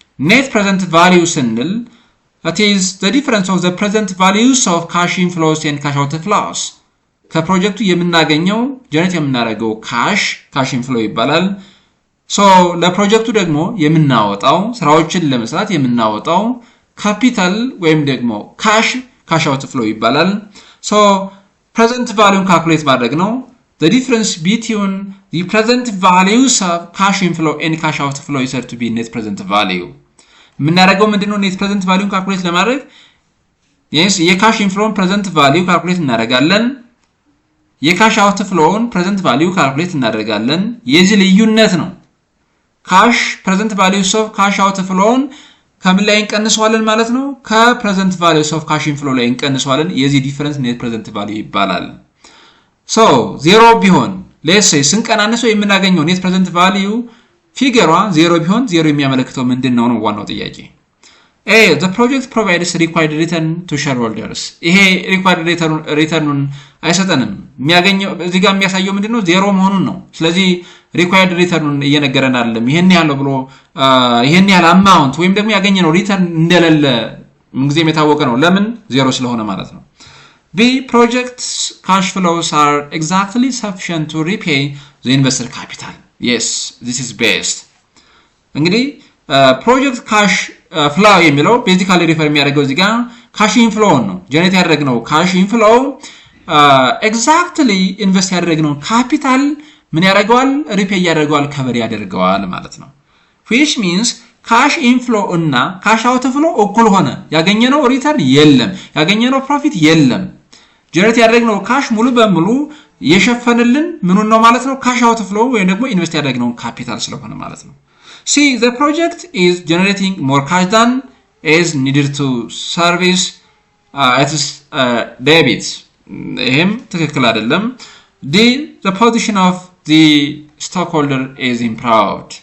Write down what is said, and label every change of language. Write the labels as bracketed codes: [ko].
[en] net present value ስንል that is the difference of the present values of cash inflows and cash outflows [am] ከፕሮጀክቱ የምናገኘው ጀነሬት የምናደርገው [en] cash inflow [am] ይባላል [en] so [am] ለፕሮጀክቱ ደግሞ የምናወጣው ስራዎችን ለመስራት የምናወጣው ካፒታል ወይም ደግሞ [en] cash [am] ካሽ አውትፍሎው ይባላል። ሶ ፕሬዘንት ቫልዩን ካልኩሌት ማድረግ ነው። [en] The difference between the present values of cash inflow and cash outflow is said to be net present value. [am] የምናደርገው ምንድነው? ኔት ፕሬዘንት ቫልዩን ካልኩሌት ለማድረግ የካሽ ኢንፍሎውን ፕሬዘንት ቫልዩ ካልኩሌት እናደርጋለን። የካሽ አውትፍሎውን ፕሬዘንት ቫልዩ ካልኩሌት እናደርጋለን። የዚህ ልዩነት ነው። ካሽ ፕሬዘንት ቫልዩስ ኦፍ ካሽ አውትፍሎውን ከምን ላይ እንቀንሰዋለን ማለት ነው? ከፕሬዘንት ቫልዩስ ኦፍ ካሽ ኢንፍሎ ላይ እንቀንሰዋለን። የዚህ ዲፈረንስ ኔት ፕሬዘንት ቫልዩ ይባላል። ሶ ዜሮ ቢሆን ሌትስ ሴይ ስንቀናንሰው የምናገኘው ኔት ፕሬዘንት ቫልዩ ፊገሯ ዜሮ ቢሆን ዜሮ የሚያመለክተው ምንድነው ነው ዋናው ጥያቄ። [en] the project provides required return to shareholders. [am] ይሄ required return አይሰጠንም። የሚያገኘው እዚህ ጋር የሚያሳየው ምንድነው? ዜሮ መሆኑን ነው። ስለዚህ required return እየነገረን አይደለም። ይሄን ያለው ብሎ ይሄን ያለ amount ወይም ደግሞ ያገኘነው ሪተርን እንደሌለ ምንጊዜም የታወቀ ነው። ለምን? ዜሮ ስለሆነ ማለት ነው። [en] The project's cash flows are exactly sufficient to repay the investor capital. Yes, this is best. [am] እንግዲህ ፕሮጀክት ካሽ ፍላው የሚለው ቤዚካሊ ሪፈር የሚያደርገው እዚህ ጋር ካሽ ኢንፍሎው ነው። ጀነሬት ያደረግነው ካሽ ኢንፍሎው ኤግዛክትሊ ኢንቨስት ያደረግነው ካፒታል ምን ያደርገዋል? ሪፔይ ያደርገዋል፣ ከቨር ያደርገዋል ማለት ነው። [en] which means [am] ካሽ ኢንፍሎው እና ካሽ አውትፍሎው እኩል ሆነ። ያገኘነው ሪተርን የለም፣ ያገኘነው ፕሮፊት የለም። ጀነሬት ያደረግነው ካሽ ሙሉ በሙሉ የሸፈነልን ምኑን ነው ማለት ነው? ካሽ አውትፍሎው ወይም ደግሞ ኢንቨስት ያደረግነው ካፒታል ስለሆነ ማለት ነው። [en] See, the project is generating more cash than is needed to service its debits. [am] ይሄም ትክክል አይደለም። [en] The position of the stockholder is improved.